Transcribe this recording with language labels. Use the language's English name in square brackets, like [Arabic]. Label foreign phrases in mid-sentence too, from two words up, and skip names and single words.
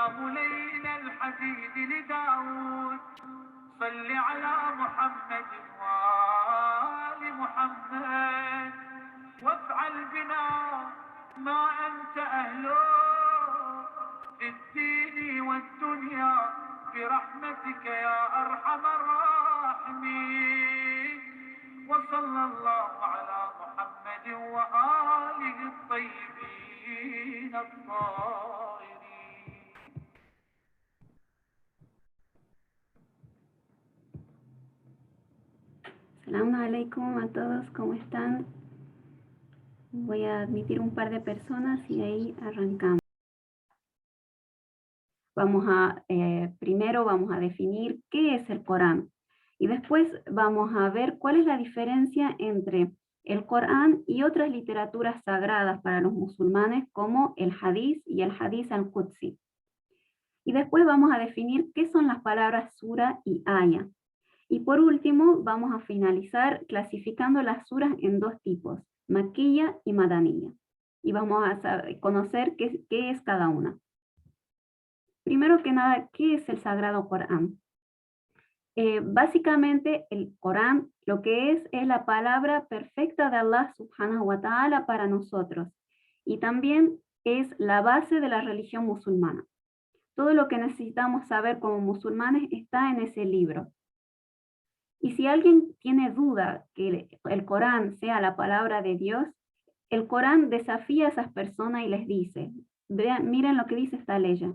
[Arabic] ملين الحديد لداود صل على محمد وآل محمد وافعل بنا ما أنت أهله في الدين والدنيا برحمتك يا أرحم الراحمين وصلى الله على محمد وآله الطيبين الطاهرين. السلام عليكم [Spanish] a todos, ¿cómo están? Voy a admitir un par de personas y ahí arrancamos. Primero vamos a definir qué es el Corán y después vamos a ver cuál es la diferencia entre el Corán y otras literaturas sagradas para los musulmanes como el Hadith y el Hadith al-Qudsi. Y después vamos a definir qué son las palabras sura y aya. Y por último, vamos a finalizar clasificando las suras en dos tipos, Makkiya y Madaniya. Y vamos a conocer qué es cada una. Primero que nada, ¿qué es el Sagrado Corán? Básicamente, el Corán lo que es la palabra perfecta de Allah [Arabic] سبحانه وتعالى [Spanish] para nosotros. Y también es la base de la religión musulmana. Todo lo que necesitamos saber como musulmanes está en ese libro. Y si alguien tiene duda que el Corán sea la palabra de Dios, el Corán desafía a esas personas y les dice, vean, miren lo que dice esta ley.